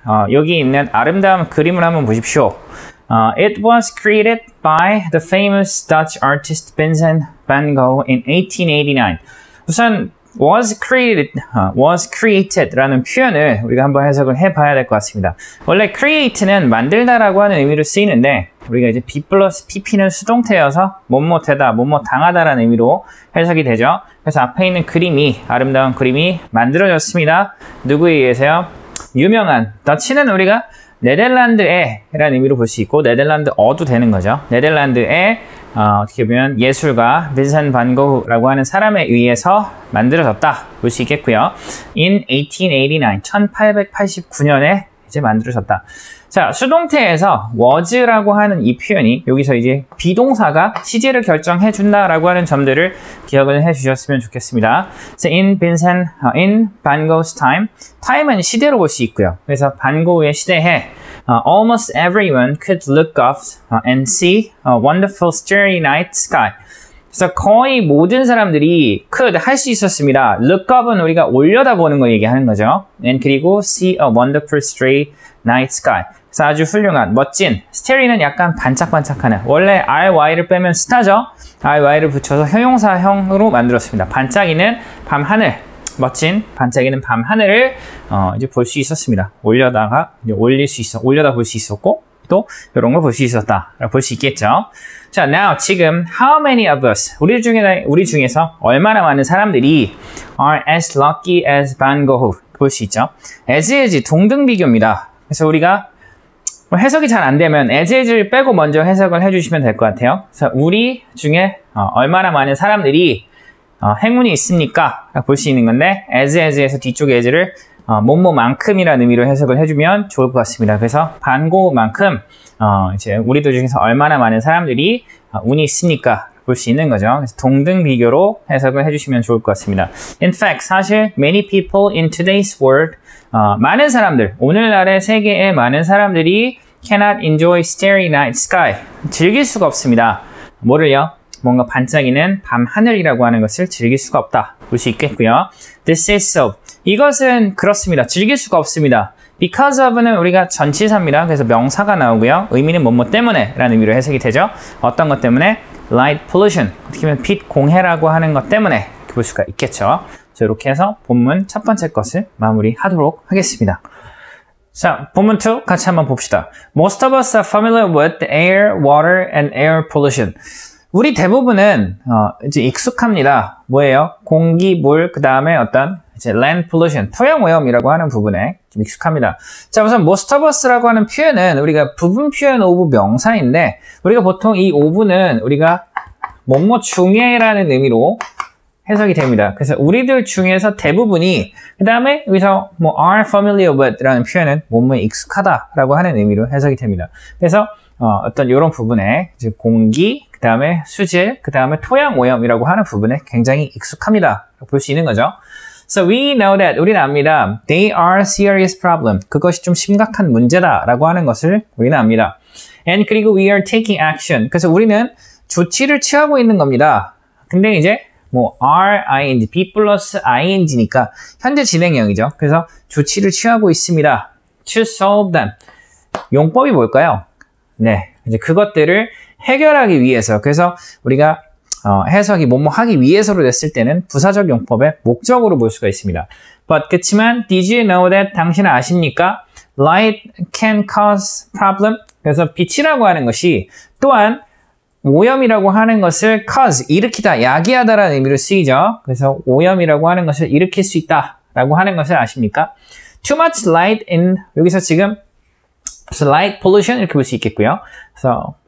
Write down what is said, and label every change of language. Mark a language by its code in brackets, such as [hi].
[ko] 여기 있는 아름다운 그림을 한번 보십시오. [en] It was created by the famous Dutch artist Vincent van Gogh in 1889. [ko] 우선 was created라는 표현을 우리가 한번 해석을 해봐야 될 것 같습니다. 원래 create는 만들다라고 하는 의미로 쓰이는데 우리가 이제 be 플러스 pp는 수동태여서 뭐뭐되다, 뭐뭐 당하다라는 의미로 해석이 되죠. 그래서 앞에 있는 그림이, 아름다운 그림이 만들어졌습니다. 누구에 의해서요? 유명한, 더치는 우리가 네덜란드에 라는 의미로 볼 수 있고 네덜란드어도 되는 거죠. 네덜란드의 어떻게 보면 예술가 빈센트 반 고흐라고 하는 사람에 의해서 만들어졌다 볼 수 있겠고요. [en] In 1889, [ko] 1889년에 이제 만들어졌다. 자, 수동태에서 was라고 하는 이 표현이 여기서 이제 비동사가 시제를 결정해 준다라고 하는 점들을 기억을 해 주셨으면 좋겠습니다. [en] So in Van Gogh's time, [ko] time은 시대로 볼 수 있고요. 그래서 반 고흐의 시대에 [en] almost everyone could look up and see a wonderful starry night sky. [ko] 그래서 거의 모든 사람들이 could 할 수 있었습니다. look up은 우리가 올려다보는 거 얘기하는 거죠. [en] and 그리고 see a wonderful starry night sky. [ko] 그래서 아주 훌륭한, 멋진, starry는 약간 반짝반짝하는, 원래 ry를 빼면 star죠. ry를 붙여서 형용사형으로 만들었습니다. 반짝이는 밤하늘, 멋진 반짝이는 밤하늘을 이제 볼 수 있었습니다. 올려다 볼 수 있었고 또 이런 걸 볼 수 있었다 볼 수 있겠죠. 자, now 지금 [en] how many of us [ko] 우리 중에서 얼마나 많은 사람들이 [en] are as lucky as Van Gogh [ko] 볼 수 있죠. as 동등 비교입니다. 그래서 우리가 해석이 잘 안 되면 as를 빼고 먼저 해석을 해주시면 될 것 같아요. 그래서 우리 중에 얼마나 많은 사람들이 행운이 있습니까? 볼 수 있는 건데 as에서 뒤쪽 as를 뭐뭐만큼이라는 의미로 해석을 해주면 좋을 것 같습니다. 그래서 반고만큼 이제 우리들 중에서 얼마나 많은 사람들이 운이 있습니까? 볼 수 있는 거죠. 그래서 동등 비교로 해석을 해주시면 좋을 것 같습니다. [en] In fact, 사실 many people in today's world [ko] 많은 사람들, 오늘날의 세계의 많은 사람들이 [en] cannot enjoy starry night sky. [ko] 즐길 수가 없습니다. 뭐를요? 뭔가 반짝이는 밤하늘이라고 하는 것을 즐길 수가 없다. 볼 수 있겠고요. [en] This is so. [ko] 이것은 그렇습니다. 즐길 수가 없습니다. Because of는 우리가 전치사입니다. 그래서 명사가 나오고요. 의미는 뭐뭐 때문에 라는 의미로 해석이 되죠. 어떤 것 때문에? Light pollution. 어떻게 보면 빛 공해라고 하는 것 때문에 이렇게 볼 수가 있겠죠. 자, 이렇게 해서 본문 첫 번째 것을 마무리하도록 하겠습니다. 자, 본문 2 같이 한번 봅시다. [en] Most of us are familiar with the air, water, and air pollution. [ko] 우리 대부분은 이제 익숙합니다. 뭐예요? 공기, 물, 그 다음에 어떤 이제 land pollution, 토양 오염이라고 하는 부분에 좀 익숙합니다. 자, 우선 most of us라고 하는 표현은 우리가 부분 표현 오브 명사인데 우리가 보통 이 오브는 우리가 뭐뭐 중에라는 의미로 해석이 됩니다. 그래서 우리들 중에서 대부분이 그 다음에 여기서 뭐 are familiar with라는 표현은 뭐뭐에 익숙하다라고 하는 의미로 해석이 됩니다. 그래서 어떤 이런 부분에 이제 공기, 그 다음에 수질, 그 다음에 토양 오염이라고 하는 부분에 굉장히 익숙합니다. 볼 수 있는 거죠. [en] So we know that, [ko] 우리는 압니다. [en] They are serious problem. [ko] 그것이 좀 심각한 문제다라고 하는 것을 우리는 압니다. [en] And 그리고 we are taking action. [ko] 그래서 우리는 조치를 취하고 있는 겁니다. 근데 이제 뭐 ing, be 플러스 ing니까 현재 진행형이죠. 그래서 조치를 취하고 있습니다. [en] To solve them. [ko] 용법이 뭘까요? 네, 이제 그것들을 해결하기 위해서. 그래서 우리가 해석이 뭐뭐 하기 위해서로 됐을 때는 부사적 용법의 목적으로 볼 수가 있습니다. [en] But 그치만 did you know that [ko] 당신은 아십니까? [en] Light can cause problem. [ko] 그래서 빛이라고 하는 것이 또한 오염이라고 하는 것을 cause, 일으키다, 야기하다라는 의미로 쓰이죠. 그래서 오염이라고 하는 것을 일으킬 수 있다라고 하는 것을 아십니까? [en] Too much light in, [ko] 여기서 지금 light pollution 이렇게 볼 수 있겠고요. 그래서